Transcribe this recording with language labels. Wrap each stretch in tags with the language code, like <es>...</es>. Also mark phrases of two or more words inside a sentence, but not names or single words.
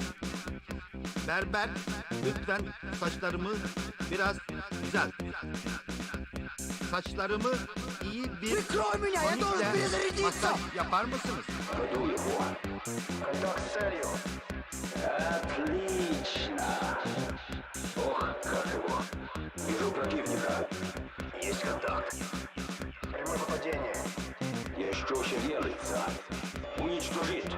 <tr>Berber, lütfen saçlarımı biraz düzelt. Saçlarımı iyi bir tonikle masaj yapar mısınız?</tr> <ru>Отлично! Ох, как его! Вижу противника. Есть контакт. Прямое попадение. Еще шевелится. Уничтожить.</ru>